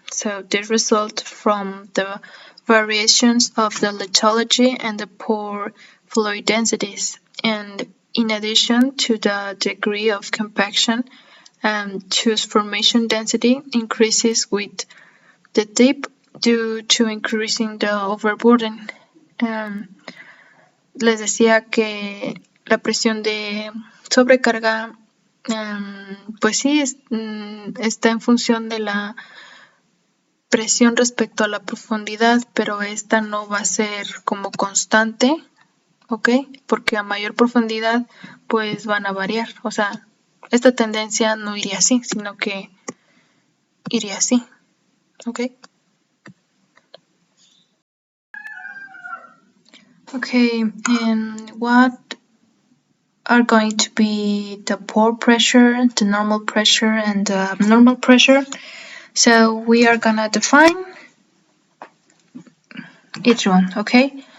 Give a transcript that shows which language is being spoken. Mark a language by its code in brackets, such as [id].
[en] So this results from the variations of the lithology and the pore fluid densities, and in addition to the degree of compaction, whose formation density increases with the dip due to increasing the overburden. [es] Les decía que la presión de sobrecarga, pues sí, está en función de la presión respecto a la profundidad, pero esta no va a ser como constante, ¿ok? Porque a mayor profundidad, pues van a variar. O sea, esta tendencia no iría así, sino que iría así, ¿ok? [en] Okay, and what are going to be the pore pressure, the normal pressure, and the abnormal pressure? So we are gonna define each one, okay?